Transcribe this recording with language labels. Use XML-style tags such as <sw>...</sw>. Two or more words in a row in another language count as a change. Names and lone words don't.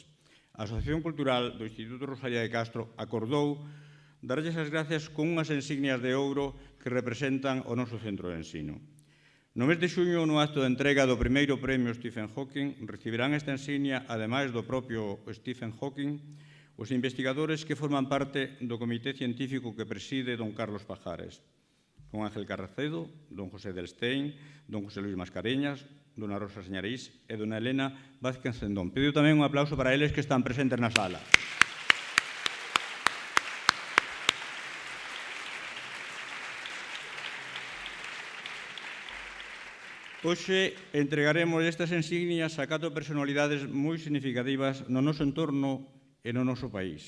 <gl>A Asociación Cultural do Instituto Rosalía de Castro acordou darlles as gracias con unhas insignias de ouro que representan o noso centro de ensino. No mes de xuño, no acto de entrega do primeiro premio Stephen Hawking, recibirán esta insignia, ademais do propio Stephen Hawking, os investigadores que forman parte do comité científico que preside don Carlos Pajares, don Ángel Carracedo, don José del Stein, don José Luis Mascareñas, dona Rosa Señarís e dona Elena Vázquez Cendón. Pido tamén un aplauso para eles que están presentes na sala. Hoxe entregaremos estas insignias a 4 personalidades moi significativas no noso entorno e no noso país.</gl>